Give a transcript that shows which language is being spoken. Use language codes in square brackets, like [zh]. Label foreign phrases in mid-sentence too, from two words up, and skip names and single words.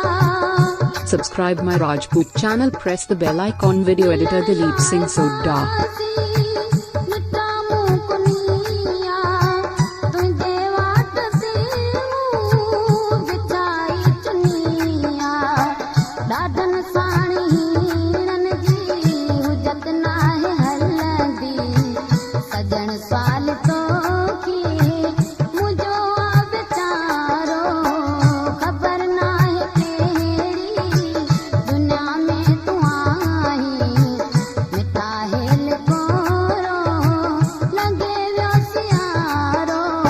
[en] Subscribe my Rajput channel. Press the bell icon. Video editor Dileep Singh Sodha. [sd] मिठा मुकुनिया तुंहिंजे वाट ते मूं बिछाई चुनिया ॾाढनि साणी हीरनि जी हुजत नाहे हलंदी सजण साल तोखे मुंहिंजो आ वीचारो खबर नाहे केड़ी दुनिया में तू आही मिठा हेल कोरो लंगे वियो सियारो